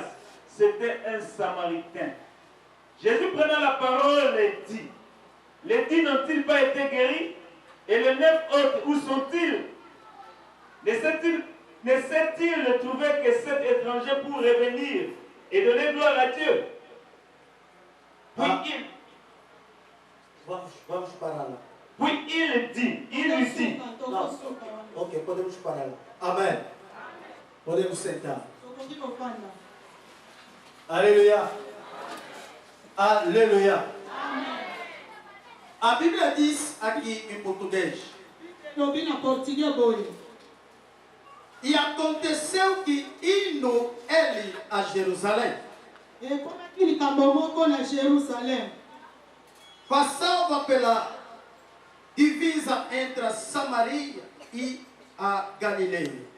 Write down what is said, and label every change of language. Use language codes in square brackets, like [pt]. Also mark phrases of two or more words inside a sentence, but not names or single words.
[fr] C'était un Samaritain. Jésus prenant la parole et dit, les 10 n'ont-ils pas été guéris? Et les 9 autres, où sont-ils? Ne s'est-il trouvé que cet étranger pour revenir et donner gloire à Dieu? [pt] Vamos parar lá. [fr] Puis il lui dit, [pt] Não. Ok, podemos parar lá. Amém. Podemos sentar. [fr] Alléluia. Alléluia. [pt] A Bíblia diz aqui em português. E aconteceu que indo ele a Jerusalém, passava pela divisa entre a Samaria e a Galileia.